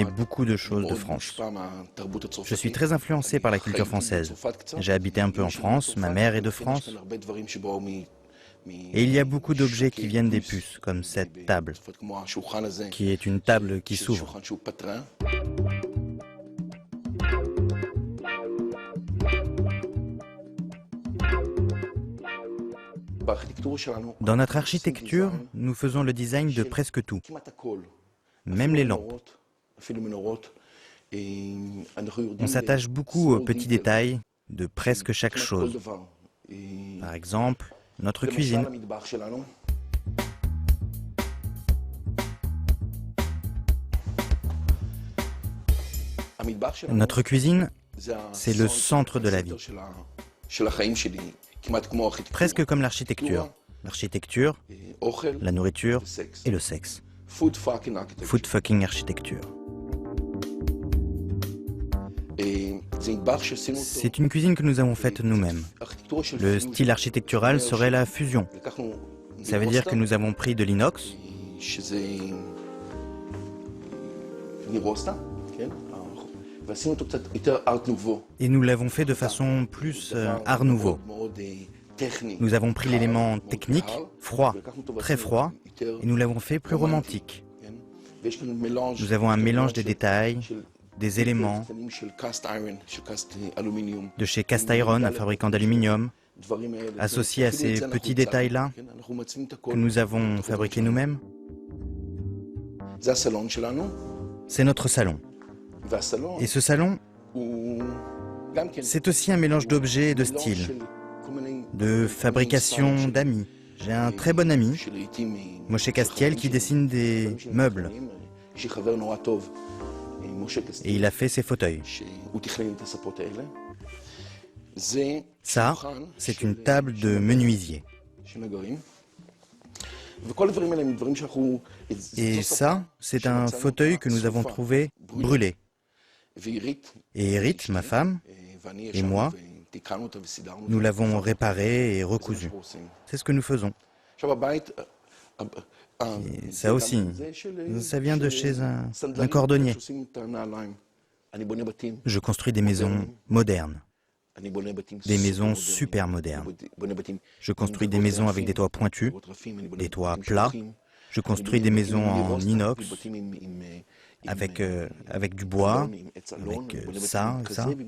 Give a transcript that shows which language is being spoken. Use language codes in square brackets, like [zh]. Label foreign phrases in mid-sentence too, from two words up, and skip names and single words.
[he] מצרפת, [fr] beaucoup de choses de [he] מאוד [fr] France. [he] מושפע מהתרבות הצרפתית. [fr] Je suis très influencé par la culture française. J'ai habité un peu en France, ma mère est de France, [he] יש כאן הרבה דברים שבאו [fr] et il y a beaucoup d'objets qui viennent des puces, comme cette table, [he] צרפת, כמו השולחן הזה, [fr] qui est une table qui [he] שזה [fr] s'ouvre. [he] שולחן שהוא פטרן. בארכיטקטורה שלנו, [fr] Dans notre architecture, nous faisons le design de presque tout, [he] כמעט הכל. [fr] même les lampes. [he] אפילו מנורות. אנחנו יורדים [fr] On s'attache beaucoup aux [he] ל- [fr] petits détails de presque chaque [he] כמעט כל [fr] chose. [he] דבר. [fr] Par exemple, notre [he] למשל [fr] cuisine. [he] המטבח שלנו, המטבח שלנו [fr] Notre cuisine, [he] זה [fr] c'est le centre de la vie. [he] של החיים שלי, כמעט כמו ארכיטקטורה. [fr] presque comme l'architecture. L'architecture, [he] אוכל [fr] la nourriture [he] וסקס. [fr] et le sexe. [en] food fucking architecture. Food fucking architecture. [he] זה מטבח שעשינו אותו. [fr] C'est une cuisine que nous avons faite nous-mêmes. [he] ארכיטקטורה של [fr] Le [he] פיוז. [fr] style architectural serait la fusion. [he] לקחנו [fr] Ça veut dire que nous avons pris de l'inox, [he] שזה נירוסטה, כן? ועשינו אותו קצת יותר [fr] art nouveau. et nous l'avons fait de façon plus art nouveau. [he] מאוד טכני. [fr] Nous avons pris l'élément technique, froid, [he] ולקחנו אותו [fr] très [he] ועשינו [fr] froid, [he] יותר, [fr] et nous l'avons fait plus romantique. [he] כן? ויש כאן מלאנג' [fr] Nous avons un mélange des [he] של- [fr] détails, [he] של [fr] des éléments, [he] קטנים של [en] cast iron, [he] של cast אלומיניום. [fr] de chez Cast Iron, un fabricant d'aluminium, [he] דברים האלה. [fr] associés à [he] אפילו את [fr] ces [he] זה אנחנו [fr] petits [he] הצלחנו, [fr] détails-là [he] כן? אנחנו מעצבים את הכל. [fr] que nous avons fabriqués nous-mêmes. [he] זה הסלון שלנו, [fr] C'est notre salon. [he] והסלון [fr] Et ce salon, [he] הוא גם כן [fr] c'est aussi un mélange d'objets et de [he] מילון [fr] styles, [he] של כל מיני [fr] de fabrication d'amis. J'ai un très bon ami, [he] שלעיתים [fr] Moshe Castiel, qui dessine des meubles, [he] יש לי חבר נורא טוב, משה [fr] et [he] קסטיאל, [fr] il a fait ses fauteuils. [he] שהוא תכנן את הספות האלה. זה [fr] Ça, [he] שולחן [fr] c'est [he] של- [fr] une table de menuisier. [he] של נגרים. וכל הדברים האלה הם דברים שאנחנו... [fr] Et ça, c'est un fauteuil que nous avons trouvé brûlé. [he] ועירית, [fr] Et Erit, ma femme, [he] ואני [fr] Et [he] ישבנו [fr] moi, [he] ותיקנו אותה וסידרנו. [fr] nous l'avons réparé et [he] זה מה [fr] recousu. [he] שאנחנו עושים. [fr] C'est ce que nous faisons. [he] עכשיו הבית... [fr] Et ça aussi, ça vient de chez un cordonnier. [he] שעושים את הנעליים. אני בונה בתים. [fr] Je construis des maisons modernes. Des maisons super modernes. Je construis des maisons avec des toits pointus, des toits plats. Je construis des maisons en inox, avec du bois, avec ça et ça.